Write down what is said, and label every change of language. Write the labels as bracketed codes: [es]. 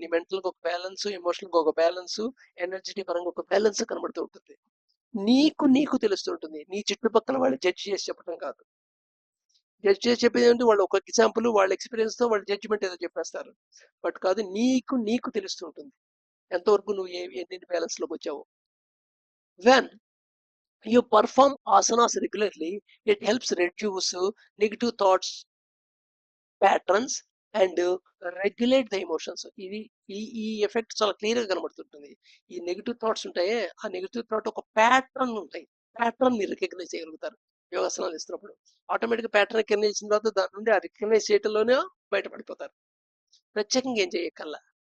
[te] నీ మెంటల్ ఒక balance, emotional ఒక బ్యాలెన్స్, ఎనర్జెటిక్ పరంగా ఒక బ్యాలెన్స్ కనబడుతూ ఉంటుంది. నీకు తెలుస్తుంటుంది, నీ చుట్టుపక్కల వాళ్ళు జడ్జి చేసి చెప్పడం కాదు. జడ్జ్ చేసి చెప్పేది ఏంటి, వాళ్ళు ఒక ఎగ్జాంపుల్, వాళ్ళ ఎక్స్పీరియన్స్ తో వాళ్ళు జడ్జిమెంట్ ఏదో చెప్పేస్తారు. బట్ కాదు, నీకు తెలుస్తుంటుంది ఎంతవరకు నువ్వు ఎన్ని బ్యాలెన్స్ లోకి వచ్చావు. [en] When you perform asanas regularly, it helps reduce negative thoughts patterns and regulate the emotions. [te] ఇది ఈ ఎఫెక్ట్ చాలా క్లియర్ గా కనబడుతుంటుంది. ఈ నెగిటివ్ థాట్స్ ఉంటాయే, ఆ నెగిటివ్ థాట్ ఒక ప్యాటర్న్ ఉంటాయి. ప్యాటర్న్ మీరు రికగ్నైజ్ చేయగలుగుతారు యోగాసనాలు ఇస్తున్నప్పుడు. ఆటోమేటిక్ ప్యాటర్న్ రికగ్నైజ్ చేసిన తర్వాత దాని నుండి ఆ రికగ్నైజ్ చేయటంలోనే బయటపడిపోతారు, ప్రత్యేకంగా ఏం చేయక్కర్లా.